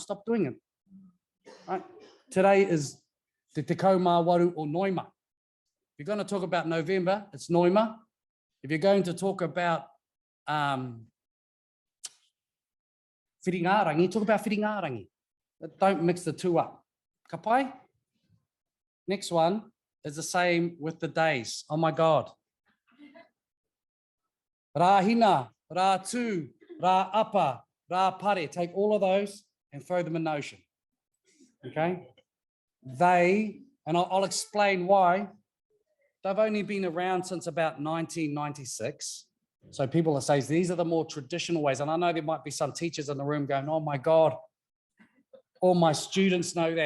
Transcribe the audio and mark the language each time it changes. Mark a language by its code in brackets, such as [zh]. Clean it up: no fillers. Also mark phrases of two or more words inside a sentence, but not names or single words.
[en] Stop doing it, right? Today is Te Kaumāwaru or Noima. If you're going to talk about November, it's Noima. If you're going to talk about whiringarangi, talk about whiringarangi. Don't mix the two up. [mi] Ka pai? [en] Next one is the same with the days. Oh my God. Rā hina, rā tū, rā apa, rā pare. Take all of those and throw them in the ocean. Okay? They, and I'll explain why, they've only been around since about 1996. So people are saying these are the more traditional ways. And I know there might be some teachers in the room going, oh my God, all my students know that.